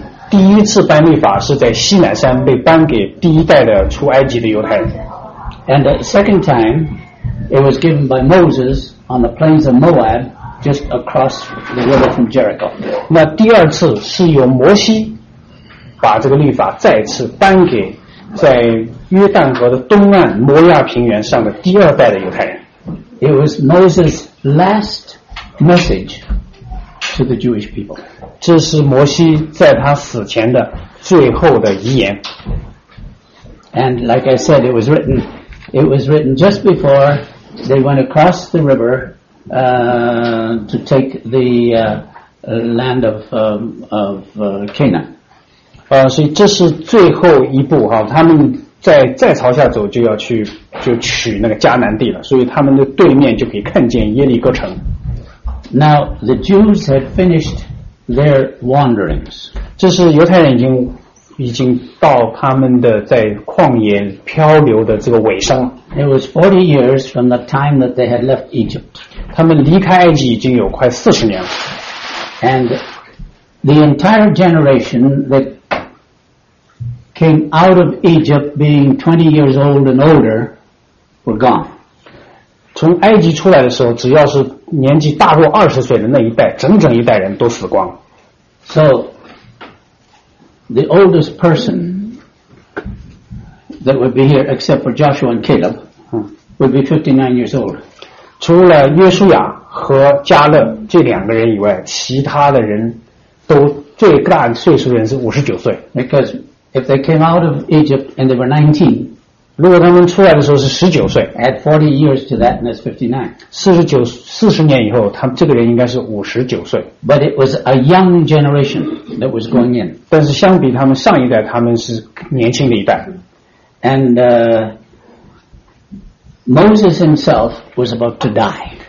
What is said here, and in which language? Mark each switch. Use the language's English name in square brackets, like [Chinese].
[Chinese] 第一次颁律法是在西乃山被颁给第一代的出埃及的犹太人。 [English] And the second time, it was given by Moses on the plains of Moab, just across the river from Jericho. [Chinese] 那第二次是由摩西把这个律法再次颁给在约旦河的东岸摩亚平原上的第二代的犹太人。 [English] It was Moses' last message to the Jewish people. [Chinese] 这是摩西在他死前的最后的遗言。 [English] And like I said, it was written just before they went across the river to take the land of Canaan. [Chinese] 所以这是最后一步哈，他们再朝下走就要去就取那个迦南地了，所以他们的对面就可以看见耶利哥城。 [English] Now the Jews had finished their wanderings. [Chinese] 这是犹太人已经到他们的在旷野漂流的这个尾声。 [English] It was 40 years from the time that they had left Egypt. [Chinese] 他们离开埃及已经有快40年了。 [English] And the entire generation that came out of Egypt being 20 years old and older were gone. [Chinese] 从埃及出来的时候，只要是年纪大过20岁的那一代，整整一代人都死光。 [English] So, the oldest person that would be here, except for Joshua and Caleb, would be 59 years old. [Chinese] 除了约书亚和加勒这两个人以外，其他的人都最大岁数的人是59岁。 [English] Because if they came out of Egypt and they were 19, [Chinese] 如果他们出来的时候是19岁 [English] add 40 years to that and that's [Chinese] 59 年以后他们这个人应该是59岁 [English] but it was a young generation that was going in [Chinese] 但是相比他们上一代他们是年轻的一代 [English] and Moses himself was about to die